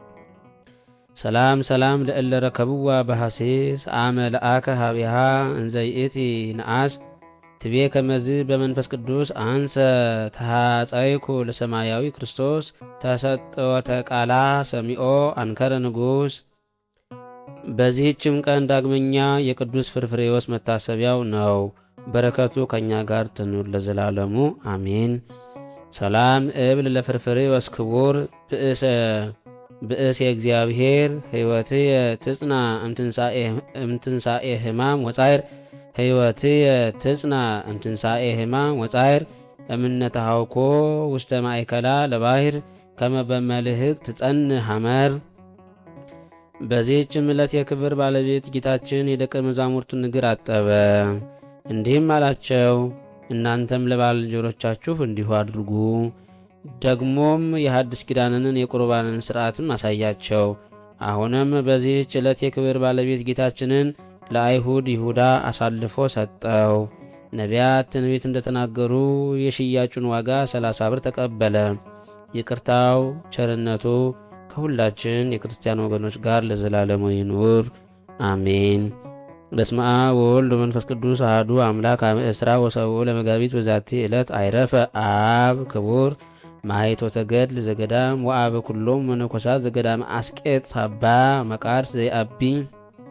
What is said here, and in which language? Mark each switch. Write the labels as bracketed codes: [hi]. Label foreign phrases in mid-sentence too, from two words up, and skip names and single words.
[gez] ሰላም ሰላም ለእለ ረከብዋ በሐሴስ አመ ለአከ ሀቢሃ እንዘይእቲ ነአስ ትቤ ከመዝ በመንፈስ ቅዱስ አንሰ ተሃፀይኩ ለሰማያዊ ክርስቶስ ተሰጥወተ ቃላ ሰሚኦ አንከረ ንጉሥ። [am] በዚህችም ቀን ዳግመኛ የቅዱስ ፍርፍሬዎስ መታሰቢያው ነው። በረከቱ ከእኛ ጋር ትኑር ለዘላለሙ አሜን። [gez] ሰላም እብል ለፍርፍሬዎስ ክቡር ብእስ የእግዚአብሔር ሕይወትየ ትጽና እምትንሣኤ ሕማም ወጻይር ሕይወትየ ትጽና እምትንሣኤ ሕማም ወጻይር እምነተሃውኮ ውስተ ማእከላ ለባሕር ከመ በመልህቅ ትጸንሕ ሐመር። [am] በዚህችም ዕለት የክብር ባለቤት ጌታችን የደቀ መዛሙርቱን እግር አጠበ፣ እንዲህም አላቸው፣ እናንተም ለባልንጀሮቻችሁ እንዲሁ አድርጉ። ደግሞም የሐዲስ ኪዳንን የቁርባንን ሥርዓትም አሳያቸው። አሁንም በዚህች ዕለት የክብር ባለቤት ጌታችንን ለአይሁድ ይሁዳ አሳልፎ ሰጠው። ነቢያት ትንቢት እንደተናገሩ የሽያጩን ዋጋ 30 ብር ተቀበለ። ይቅርታው ቸርነቱ ከሁላችን የክርስቲያን ወገኖች ጋር ለዘላለሙ ይኑር አሜን። [gez] በስመ አብ ወወልድ ወመንፈስ ቅዱስ አሐዱ አምላክ አመ ዕስራ ወሰብዑ ለመጋቢት በዛቲ ዕለት አይረፈ አብ ክቡር ማኅቶተ ገድል ዘገዳም ወአበ ኩሎም መነኮሳት ዘገዳም አስቄጥ አባ መቃርስ ዘይአቢ